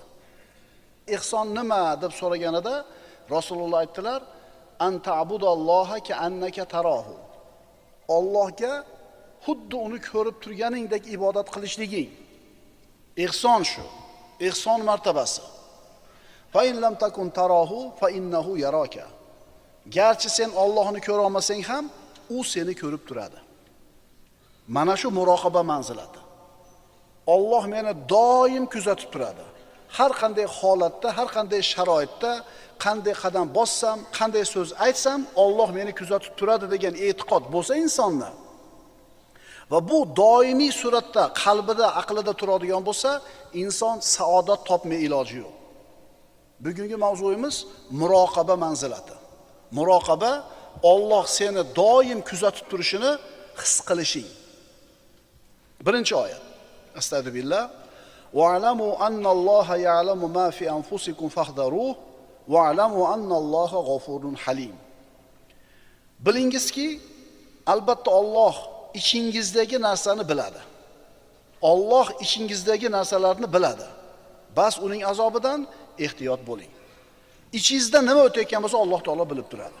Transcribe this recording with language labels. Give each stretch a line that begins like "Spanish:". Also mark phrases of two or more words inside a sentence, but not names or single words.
Uzbek: Ihson nima deb so'raganida Rasululloh aytdilar:
Arabic: "أن تعبد الله كأنك تراه."
Uzbek: Allohga xuddi uni ko'rib turganingdek ibodat qilishliging. Ihson shu. Ihson martabasi.
Arabic: فإن لم تكن تراه فإنه يراك.
Uzbek: Garchi sen Allohni ko'ra olmasang ham, u seni ko'rib turadi. Mana shu muroqaba manzilati. Alloh meni doim kuzatib turadi. Har qanday holatda, har qanday sharoitda, qanday qadam bossam, qanday so'z aytsam, Alloh meni kuzatib turadi degan e'tiqod bo'lsa insonda va bu doimiy suratda qalbida, aqlida turadigan bo'lsa, inson saodat topmay iloji yo'q. Bugungi mavzuyimiz muroqaba manzilati. Muroqaba Alloh seni doim kuzatib turishini his qilishing. Birinchi oyat. Astagfirullah.
Arabic: واعلموا أن الله يعلم ما في أنفسكم فاحذروه واعلموا أن الله غفور حليم.
Uzbek: Bilingizki, albatta Alloh ichingizdagi narsani biladi. Alloh ichingizdagi narsalarni biladi. Bas uning azobidan ehtiyot bo'ling. Ichingizda nima o'tayotgan bo'lsa, Alloh taolo bilib turadi.